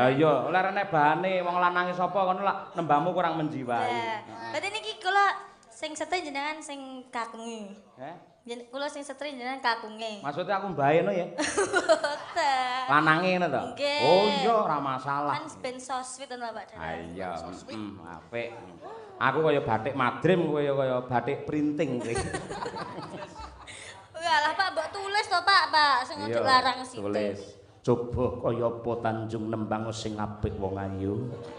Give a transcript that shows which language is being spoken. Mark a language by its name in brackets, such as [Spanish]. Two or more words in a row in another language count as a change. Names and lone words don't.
[Javanese] Lah iya, oleh rene bahane wong lanange sapa ngono lah nembangmu kurang menjiwai. Nah, berarti niki kula sing setre jenengan sing kakungi. Kula sing setre jenengan kakunge. Maksudnya aku mbae no ya. Boten. Lanange ngono to? Nggih. Oh iya, ora masalah. Kan ben [English] so sweet [Javanese] to Pak Ah Dalang. iya, apik. Aku kaya batik madrim, kowe kaya batik printing kowe. Walah Pak, mbok tulis to Pak, sing ojo larang sithik. Tulis. Coba kaya apa Tanjung nembang sing apik wong ayu.